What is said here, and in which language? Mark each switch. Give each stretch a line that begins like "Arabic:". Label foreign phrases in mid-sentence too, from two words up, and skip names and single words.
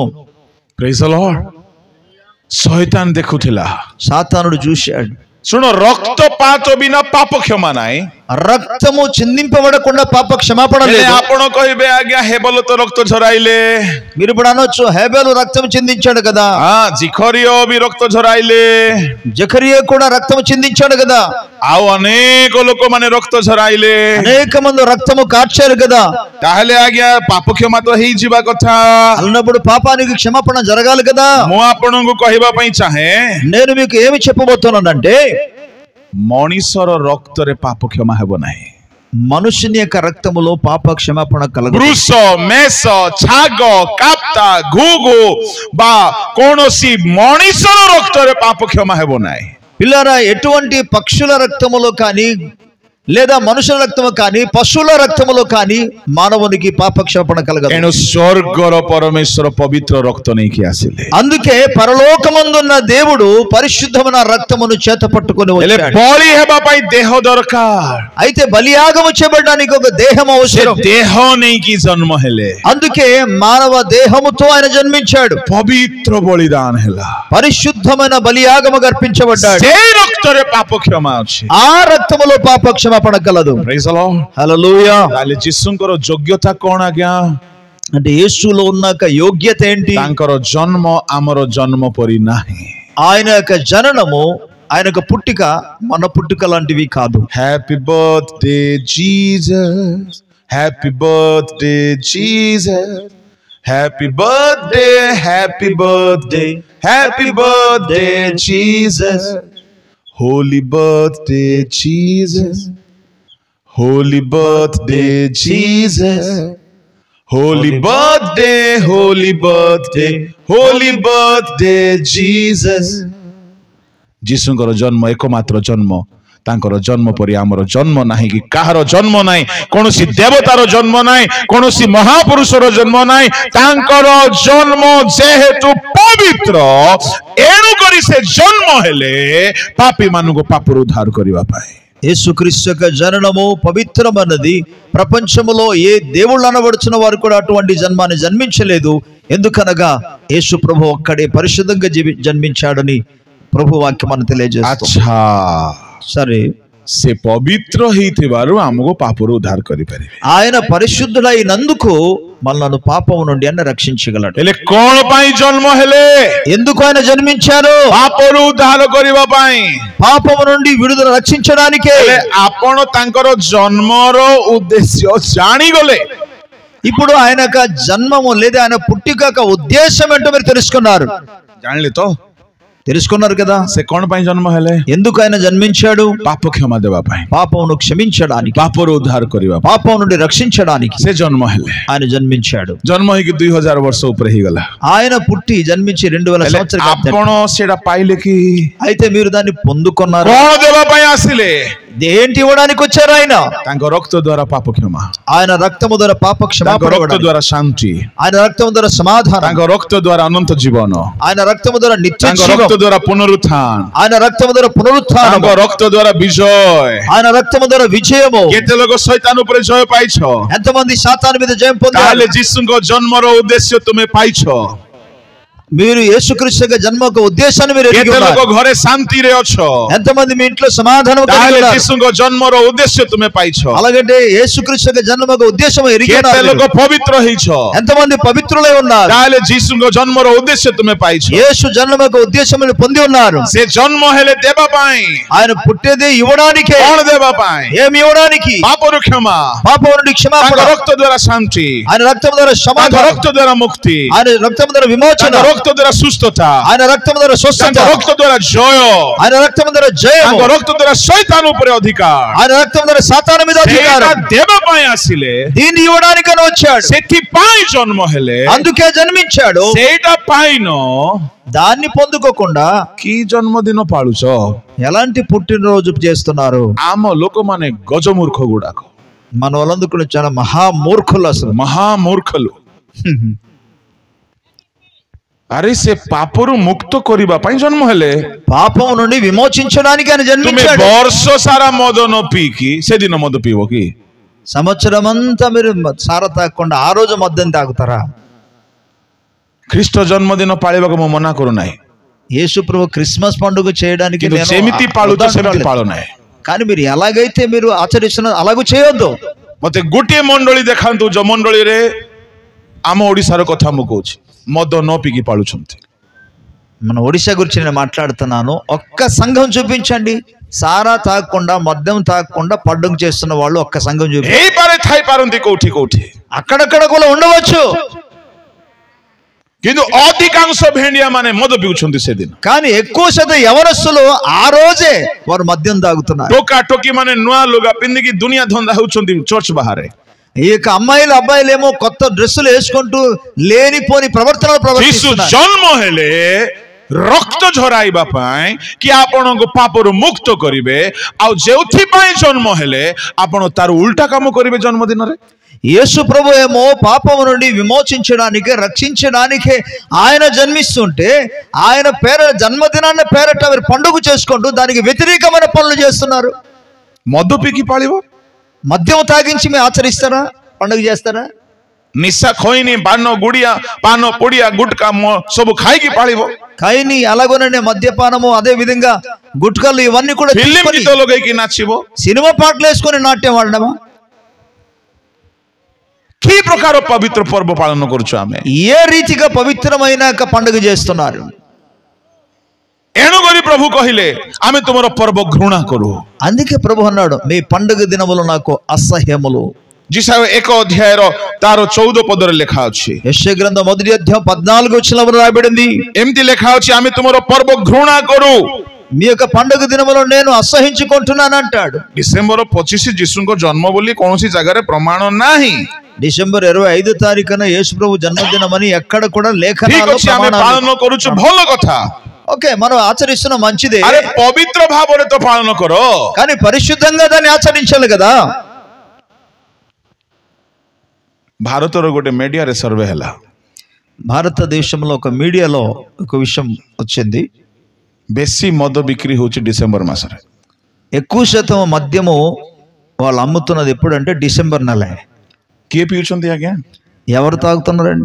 English: Praise the Lord.
Odia: ଶୟତାନ ଦେଖୁଥିଲା.
Telugu: సాతానుడు చూశాడు.
Odia: ଶୁଣ, ରକ୍ତପାତ ବିନା ପାପ କ୍ଷମା ନାହିଁ.
Telugu: రక్తము చిందింపబడకుండా పాప క్షమాపణ లేదు.
Odia: ଆପଣ କହିବେ ଆଜ୍ଞା ହେବଲ ତ ରକ୍ତ ଝରାଇଲେ.
Telugu: మీరు ఇప్పుడు అనొచ్చు, హేబెలు రక్తం చిందించాడు కదా.
Odia: ଜିଖରିୟ ବି ରକ୍ତ ଝରାଇଲେ.
Telugu: జకరియా కూడా రక్తం చిందించాడు కదా.
Odia: ଆଉ ଅନେକ ଲୋକମାନେ ରକ୍ତ ଝରାଇଲେ.
Telugu: అనేక మంది రక్తము కార్చారు కదా.
Odia: ତାହେଲେ ଆଜ୍ଞା ପାପ କ୍ଷମା ତ ହେଇଯିବା କଥା.
Telugu: అన్నప్పుడు పాపానికి క్షమాపణ జరగాలి కదా.
Odia: ମୁଁ ଆପଣଙ୍କୁ କହିବା ପାଇଁ ଚାହେଁ,
Telugu: నేను మీకు ఏమి చెప్పబోతున్నానంటే,
Odia: ମଣିଷର ରକ୍ତରେ ପାପ କ୍ଷମା ହେବ ନାହିଁ.
Telugu: మనుషుని యొక్క రక్తములో పాప క్షమాపణ కలగదు.
Odia: ବୃଷ, ମେଷ, ଛାଗ, କାପ୍ତା, ଘୁଘୁ ବା କୌଣସି ମଣିଷର ରକ୍ତରେ ପାପ କ୍ଷମା ହେବ ନାହିଁ.
Telugu: పిల్లరా, ఎటువంటి పక్షుల రక్తములో కానీ లేదా మనుషుల రక్తము కానీ పశువుల రక్తములో కానీ మానవునికి పాప క్షమాపణ కలగదు.
Odia: ଏଣୁ ସ୍ୱର୍ଗର ପରମେଶ୍ୱର ପବିତ୍ର ରକ୍ତ ନେଇକି ଆସିଲେ.
Telugu: అందుకే పరలోకమందున్న దేవుడు పరిశుద్ధమైన రక్తమును చేత పట్టుకొని
Odia: ହେଲେ
Telugu: వచ్చాడు.
Odia: ବଳି ହେବା ପାଇଁ ଦେହ ଦରକାର.
Telugu: అయితే బలియాగము చేయబడడానికి ఒక దేహం అవసరం.
Odia: ଦେହ ନେଇକି ଜନ୍ମ ହେଲେ.
Telugu: అందుకే మానవ దేహముతో ఆయన జన్మించాడు.
Odia: ପବିତ୍ର ବଳିଦାନ ହେଲା.
Telugu: పరిశుద్ధమైన బలియాగము అర్పించబడ్డాడు.
Odia: ସେଇ ରକ୍ତରେ ପାପ କ୍ଷମା ଅଛି.
Telugu: ఆ రక్తములో పాప క్షమాపణ కలదు.
English: Praise the Lord.
Telugu: హల్లెలూయా.
Odia: ତାହେଲେ ଯୀଶୁଙ୍କର ଯୋଗ୍ୟତା କଣ ଆଜ୍ଞା?
Telugu: అంటే యేసులో ఉన్న యోగ్యత ఏంటి?
Odia: ତାଙ୍କର ଜନ୍ମ ଆମର ଜନ୍ମ ପରି ନାହିଁ.
Telugu: ఆయన యొక్క జననము, ఆయన యొక్క పుట్టిక మన పుట్టిక లాంటివి కాదు.
English: Happy birthday Jesus, happy birthday Jesus, happy birthday, happy birthday, happy birthday Jesus, holy birthday Jesus, holy birthday Jesus, holy birthday, holy birthday, holy birthday Jesus.
Odia: ଯୀଶୁଙ୍କର ଜନ୍ମ ଏକମାତ୍ର ଜନ୍ମ. ତାଙ୍କର ଜନ୍ମ ପରି ଆମର ଜନ୍ମ ନାହିଁ କି କାହାର ଜନ୍ମ ନାହିଁ. କୌଣସି ଦେବତାର ଜନ୍ମ ନାହିଁ, କୌଣସି ମହାପୁରୁଷର ଜନ୍ମ ନାହିଁ. ତାଙ୍କର ଜନ୍ମ ଯେହେତୁ ପବିତ୍ର, ଏଣୁ କରି ସେ ଜନ୍ମ ହେଲେ ପାପୀ ମାନଙ୍କୁ ପାପରୁ ଉଦ୍ଧାର କରିବା ପାଇଁ.
Telugu: యేసుక్రీస్తు యొక్క జననము పవిత్రమైనది. ప్రపంచములో ఏ దేవుళ్ళు అనబడుచున్న వారు కూడా అటువంటి జన్మాన్ని జన్మించలేదు. ఎందుకనగా యేసు ప్రభు ఒక్కడే పరిశుద్ధంగా జన్మించాడని ప్రభు వాక్యం మనం తెలియజేస్తుంది. अच्छा సరే,
Odia: से पवित्र ହେଇଥିବାରୁ ଆମକୁ ପାପରୁ ଉଦ୍ଧାର କରିପାରିବେ.
Telugu: ఆయన పరిశుద్ధుడైనందుకు మనల్ని పాపము నుండి ఆయన రక్షించగలడు.
Odia: ହେଲେ କଣ ପାଇଁ ଜନ୍ମ ହେଲେ?
Telugu: ఎందుకు ఆయన జన్మించారు?
Odia: ପାପରୁ ଉଦ୍ଧାର କରିବା ପାଇଁ.
Telugu: పాపము నుండి విడుదల రక్షించడానికే.
Odia: ହେଲେ ଆପଣ ତାଙ୍କର ଜନ୍ମର ଉଦ୍ଦେଶ୍ୟ ଜାଣିଗଲେ.
Telugu: ఇప్పుడు ఆయన యొక్క జన్మము లేదా ఆయన పుట్టిక యొక్క ఉద్దేశం ఏంటో మీరు తెలుసుకున్నారు.
Odia: ଜାଣିଲେ ତ?
Telugu: తెలుసుకున్నారు కదా.
Odia: ସେ କଣ ପାଇଁ ଜନ୍ମ ହେଲେ?
Telugu: ఎందుకు ఆయన జన్మించాడు?
Odia: ପାପ କ୍ଷମା ଦେବା ପାଇଁ,
Telugu: పాపమును క్షమించడానికి,
Odia: ପାପରୁ ଉଦ୍ଧାର କରିବା ପାଇଁ
Telugu: పాపం నుండి రక్షించడానికి
Odia: ସେ ଜନ୍ମ ହେଲେ.
Telugu: ఆయన జన్మించాడు.
Odia: ଜନ୍ମ ହେଇକି 2000 ବର୍ଷ ଉପରେ ହେଇଗଲା.
Telugu: ఆయన పుట్టి జన్మించి 2000 సంవత్సరాలు.
Odia: ଆପଣ ସେଟା పాଇଲେ କି?
Telugu: అయితే మీరు దాన్ని పొందుకున్నారు.
Odia: କଣ ଦେବା ପାଇଁ ଆସିଲେ?
Telugu: ఏంటి ఇవ్వడానికి వచ్చారు? ఆయన
Odia: ତାଙ୍କ ରକ୍ତ ଦ୍ୱାରା ପାପ କ୍ଷମା,
Telugu: ఆయన రక్తము ద్వారా పాప
Odia: ତାଙ୍କ
Telugu: క్షమాపణ,
Odia: ରକ୍ତ ଦ୍ୱାରା ଶାନ୍ତି,
Telugu: ఆయన రక్తము ద్వారా సమాధానం,
Odia: ତାଙ୍କ ରକ୍ତ ଦ୍ୱାରା ଅନନ୍ତ ଜୀବନ,
Telugu: ఆయన రక్తము ద్వారా నిత్య
Odia: ତାଙ୍କ
Telugu: జీవం,
Odia: ରକ୍ତ ଦ୍ୱାରା ପୁନରୁତ୍ଥାନ,
Telugu: ఆయన రక్తము ద్వారా పునరుత్థానం,
Odia: ତାଙ୍କ ରକ୍ତ ଦ୍ୱାରା ବିଜୟ.
Telugu: ఆయన రక్తము ద్వారా విజయము.
Odia: କେତେ ଲୋକ ଶୈତାନ ଉପରେ ଜୟ ପାଇଛ?
Telugu: ఎంతమంది సాతాను మీద జయం పొందారు?
Odia: ତାହେଲେ ଯୀଶୁଙ୍କ ଜନ୍ମର ଉଦ୍ଦେଶ୍ୟ ତୁମେ ପାଇଛ.
Telugu: మీరు యేసుక్రీస్తు యొక్క జన్మ యొక్క ఉద్దేశాన్ని మీరు ఎరిగి
Odia: କେତେ ଲୋକ
Telugu: ఉన్నారు.
Odia: ଘରେ ଶାନ୍ତିରେ ଅଛ?
Telugu: ఎంతమంది మీ ఇంట్లో సమాధానం కలిగి
Odia: ତାହେଲେ
Telugu: ఉన్నారు?
Odia: ଯୀଶୁଙ୍କ ଜନ୍ମର ଉଦ୍ଦେଶ୍ୟ ତୁମେ ପାଇଛ.
Telugu: అలాగంటే యేసుక్రీస్తు యొక్క జన్మ యొక్క ఉద్దేశం ఎరిగి
Odia: କେତେ
Telugu: ఉన్నారు.
Odia: ଲୋକ పవిత్ర ହେଇଛ?
Telugu: ఎంతమంది పవిత్రులై ఉన్నారు?
Odia: ତାହେଲେ ଯୀଶୁଙ୍କ ଜନ୍ମର ଉଦ୍ଦେଶ୍ୟ ତୁମେ ପାଇଛ.
Telugu: యేసు జన్మ యొక్క ఉద్దేశం పొంది ఉన్నారు.
Odia: ସେ ଜନ୍ମ ହେଲେ ଦେବା ପାଇଁ.
Telugu: ఆయన పుట్టేది ఇవ్వడానికే.
Odia: କଣ ଦେବା ପାଇଁ?
Telugu: ఏమి ఇవ్వడానికి?
Odia: ପାପରୁ କ୍ଷମା,
Telugu: పాపం నుండి
Odia: ତାଙ୍କ
Telugu: క్షమాపణ,
Odia: ରକ୍ତ ଦ୍ୱାରା ଶାନ୍ତି,
Telugu: ఆయన రక్తం ద్వారా
Odia: ତାଙ୍କ
Telugu: సమాధానం,
Odia: ରକ୍ତ ଦ୍ୱାରା ମୁକ୍ତି,
Telugu: ఆయన రక్తం ద్వారా విమోచన,
Odia: ତାଙ୍କ ରକ୍ତ ଦ୍ୱାରା ସୁସ୍ଥତା,
Telugu: ఆయన రక్తం ద్వారా స్వస్థత,
Odia: ତାଙ୍କ ରକ୍ତ ଦ୍ୱାରା ଜୟ,
Telugu: ఆయన రక్తం ద్వారా జయం,
Odia: ତାଙ୍କ ରକ୍ତ ଦ୍ୱାରା ଶୈତାନ ଉପରେ ଅଧିକାର.
Telugu: ఆయన రక్తం ద్వారా సాతాను మీద
Odia: ସେଇଟା
Telugu: అధికారం.
Odia: ଦେବା ପାଇଁ ଆସିଲେ,
Telugu: దీన్ని ఇవ్వడానికని వచ్చాడు.
Odia: ସେଥିପାଇଁ ଜନ୍ମ ହେଲେ.
Telugu: అందుకే జన్మించాడు.
Odia: ସେଇଟା ପାଇନ
Telugu: దాన్ని పొందుకోకుండా
Odia: କି ଜନ୍ମଦିନ ପାଳୁଛ?
Telugu: ఎలాంటి పుట్టినరోజు చేస్తున్నారు?
Odia: ଆମ ଲୋକମାନେ ଗଜମୂର୍ଖ ଗୁଡାକ,
Telugu: మన వాళ్ళందుకు చాలా మహామూర్ఖులు అసలు.
Odia: ମହାମୂର୍ଖలు. ଆରେ ସେ ପାପରୁ ମୁକ୍ତ କରିବା ପାଇଁ ଜନ୍ମ ହେଲେ.
Telugu: పాపం నుండి విమోచించడానికి ఆయన
Odia: ତୁମେ
Telugu: జన్మించాడు.
Odia: ବର୍ଷ ସାରା ମଦ ନ ପିଇକି ସେଦିନ ମଦ ପିଇବ କି?
Telugu: సంవత్సరం అంతా మీరు సారా తాగకుండా ఆ రోజు మద్యం తాగుతారా?
Odia: ଖ୍ରୀଷ୍ଟ ଜନ୍ମଦିନ ପାଳିବାକୁ ମୁଁ ମନା କରୁନାହିଁ,
Telugu: యేసు ప్రభు క్రిస్మస్ పండుగ చేయడానికి
Odia: କିନ୍ତୁ
Telugu: నేను
Odia: ଯେମିତି ପାଳୁଛ ସେମିତି ପାଳ ନାହିଁ.
Telugu: కానీ మీరు ఎలాగైతే మీరు ఆచరిస్తున్న అలాగూ చేయొద్దు.
Odia: ମତେ ଗୋଟିଏ ମଣ୍ଡଳୀ ଦେଖାନ୍ତୁ ଯୋଉ ମଣ୍ଡଳୀରେ, ଆମ ଓଡିଶାର କଥା ମୁଁ କହୁଛି, ମଦ ନ ପିଇକି ପାଳୁଛନ୍ତି.
Telugu: మన ఒడిశా గురించి నేను మాట్లాడుతున్నాను. ఒక్క సంఘం చూపించండి సారా తాగకుండా మద్యం తాగకుండా పండుగ చేస్తున్న వాళ్ళు. ఒక్క సంఘం చూపి.
Odia: ହେଇପାରେ ଥାଇପାରନ୍ତି କୋଉଠି କୋଉଠି,
Telugu: అక్కడక్కడ కూడా ఉండవచ్చు.
Odia: କିନ୍ତୁ ଅଧିକାଂଶ ଭେଣ୍ଡିଆ ମାନେ ମଦ ପିଉଛନ୍ତି ସେଦିନ.
Telugu: కానీ ఎక్కువ శాతం యవనస్తులు ఆ రోజే వారు మద్యం తాగుతున్నారు.
Odia: ଟୋକା ଟୋକି ମାନେ ନୂଆ ଲୁଗା ପିନ୍ଧିକି ଦୁନିଆ ଧନ୍ଦା ହଉଛନ୍ତି ଚର୍ଚ୍ଚ ବାହାରେ.
Telugu: ఈ యొక్క అమ్మాయిలు అబ్బాయిలు ఏమో కొత్త డ్రెస్సులు వేసుకుంటూ లేనిపోని ప్రవర్తనలు
Odia: ଯୀଶୁ
Telugu: ప్రవర్తిస్తున్నారు.
Odia: ଜନ୍ମ ହେଲେ ରକ୍ତ ଝରାଇବା ପାଇଁ କି ଆପଣଙ୍କୁ ପାପରୁ ମୁକ୍ତ କରିବେ, ଆଉ ଯେଉଁଥିପାଇଁ ଜନ୍ମ ହେଲେ ଆପଣ ତାର ଉଲ୍ଟା କାମ କରିବେ ଜନ୍ମଦିନରେ.
Telugu: యేసు ప్రభు ఏమో పాపము నుండి విమోచించడానికి రక్షించడానికి ఆయన జన్మిస్తుంటే ఆయన పేర జన్మదినాన్ని పేరట మీరు పండుగ చేసుకుంటూ దానికి వ్యతిరేకమైన పనులు చేస్తున్నారు.
Odia: ମଦ ପିଇକି ପାଳିବ,
Telugu: మద్యం తాగించి మీరు ఆచరిస్తారా? పండుగ చేస్తారా?
Odia: ନିଶା ଖଇନି, ପାନ ଗୁଡିଆ, ପାନ ପୋଡିଆ, ଗୁଟକା ସବୁ ଖାଇକି ପାଳିବ.
Telugu: ఖైని అలాగోనండి మద్యపానము, అదే విధంగా గుట్కలు ఇవన్నీ కూడా
Odia: ଫିଲ୍ମ
Telugu: తీసుకొని
Odia: ଗୀତ ଲଗେଇକି ନାଚିବ.
Telugu: సినిమా పాటలు వేసుకొని నాట్యం ఆడడమా?
Odia: କି ପ୍ରକାର ପବିତ୍ର ପର୍ବ ପାଳନ କରୁଛୁ ଆମେ?
Telugu: ఏ రీతిగా పవిత్రమైన ఒక పండుగ చేస్తున్నారు?
Odia: ଏଣୁକରି ପ୍ରଭୁ କହିଲେ ଆମେ ତୁମର ପର୍ବ ଘୃଣା କରୁ.
Telugu: అందుకే ప్రభు అన్నాడు మీ పండుగ దినములు నాకు అసహ్యములు.
Odia: ଯିଶାୟ 1 ଅଧ୍ୟାୟର ତାର 14 ପଦରେ ଲେଖା ଅଛି.
Telugu: యెషయా గ్రంథం 1వ అధ్యాయం 14వ వచనంలో రాయబడింది.
Odia: ଏମିତି ଲେଖା ଅଛି, ଆମେ ତୁମର ପର୍ବ ଘୃଣା କରୁ.
Telugu: మీ యొక్క పండుగ దినములో నేను అసహించుకుంటున్నాను అంటాడు.
Odia: ଡିସେମ୍ବର 25 ଯୀଶୁଙ୍କ ଜନ୍ମ ବୋଲି କୌଣସି ଜାଗାରେ ପ୍ରମାଣ ନାହିଁ.
Telugu: డిసెంబర్ 25 తారీఖున యేసు ప్రభు జన్మదినమని ఎక్కడ కూడా
Odia: ଠିକ
Telugu: లేఖనాల్లో
Odia: ଅଛି, ଆମେ
Telugu: ప్రమాణాలు.
Odia: ପାଳନ କରୁଛୁ, ଭଲ କଥା.
Telugu: ఓకే, మనం ఆచరిస్తున్న మంచిదే,
Odia: ଆରେ ପବିତ୍ର ଭାବରେ ତ ପାଳନ କର.
Telugu: కానీ పరిశుద్ధంగా దాన్ని ఆచరించాలి కదా.
Odia: ଭାରତର ଗୋଟେ ମିଡିଆରେ ସର୍ଭେ ହେଲା.
Telugu: భారతదేశంలో ఒక మీడియాలో ఒక విషయం వచ్చింది.
Odia: ବେଶୀ ମଦ ବିକ୍ରି ହଉଛି ଡିସେମ୍ବର ମାସରେ.
Telugu: ఎక్కువ శాతం మద్యము వాళ్ళు అమ్ముతున్నది ఎప్పుడంటే డిసెంబర్ నెల.
Odia: କିଏ ପିଉଛନ୍ତି ଆଜ୍ଞା?
Telugu: ఎవరు తాగుతున్నారండి?